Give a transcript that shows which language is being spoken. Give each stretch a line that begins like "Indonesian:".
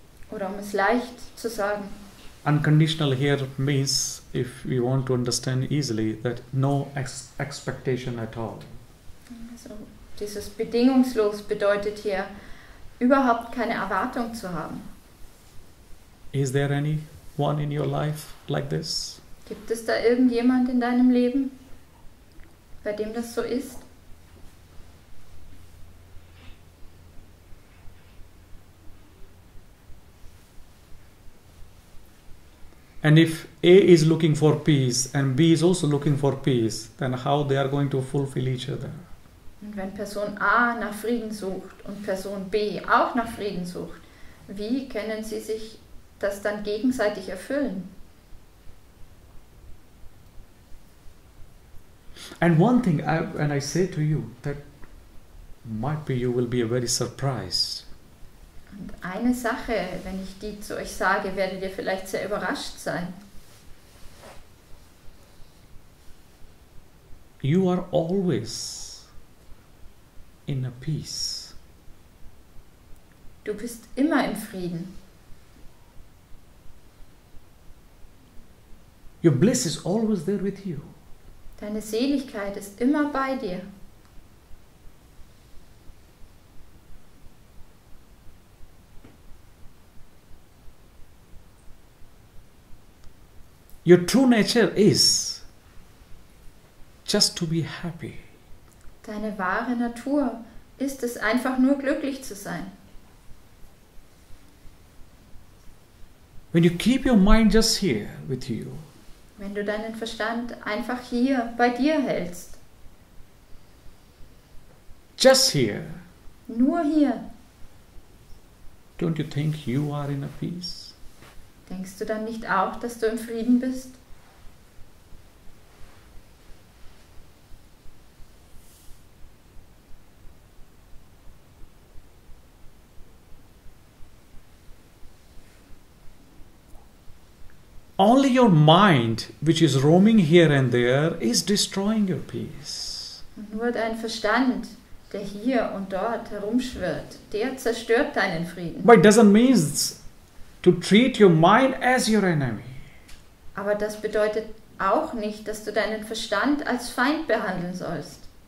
German: Oder um es leicht zu sagen,
English: unconditional here means, if you want to understand easily, that no expectation at all.
German: also dieses bedingungslos bedeutet hier, überhaupt keine Erwartung zu haben.
English: Is there anyone in your life like this?
German: Gibt es da irgendjemand in deinem Leben, bei dem das so ist?
English: And if A is looking for peace and B is also looking for peace, then how they are going to fulfill each other?
German: Und wenn Person A nach Frieden sucht und Person B auch nach Frieden sucht, wie können sie sich das dann gegenseitig erfüllen?
English: And one thing, when I say to you, that might be you will be very surprised.
German: Und eine Sache, wenn ich die zu euch sage, werdet ihr vielleicht sehr überrascht sein.
English: You are always in a peace.
German: Du bist immer im Frieden.
English: Your bliss is always there with you.
German: Deine Seligkeit ist immer bei dir.
English: Your true nature is just to be happy.
German: Deine wahre Natur ist es, einfach nur glücklich zu sein.
English: When you keep your mind just here with you,
German: Wenn du deinen Verstand einfach hier bei dir hältst,
English: just here,
German: nur hier,
English: don't you think you are in a peace?
German: denkst du dann nicht auch, dass du im Frieden bist?
English: Only your mind, which is roaming here and there, is destroying your peace.
German: Und nur dein Verstand, der hier und dort herumschwirrt, der zerstört deinen Frieden.
English: But it doesn't mean to treat your mind as your enemy.
German: Aber das bedeutet auch nicht, dass du deinen Verstand als Feind behandeln sollst.